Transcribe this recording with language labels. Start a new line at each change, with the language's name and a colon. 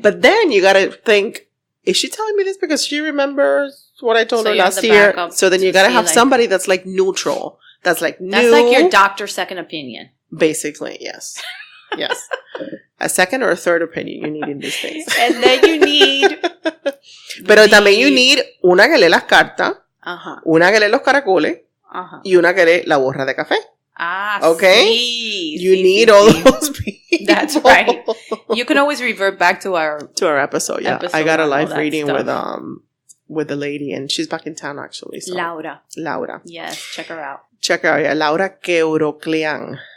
English: but then you gotta think: is she telling me this because she remembers what I told her last year? So then you gotta have somebody that's like neutral. That's like new. That's like your doctor's second opinion. Basically, yes. Yes. a second or a third opinion you need in these things. And then you need...
Spanish: Pero también
English: you need
Spanish: una que lee las cartas, una que lee los caracoles, y una que lee la borra de café.
English: Okay?
Spanish: Sí,
English: you need all those people. That's right. You can always revert back to our episode. Yeah, I got a live reading with the lady, and she's back in town actually. So. Laura. Yes, check her out. Yeah, Laura Queuroclean.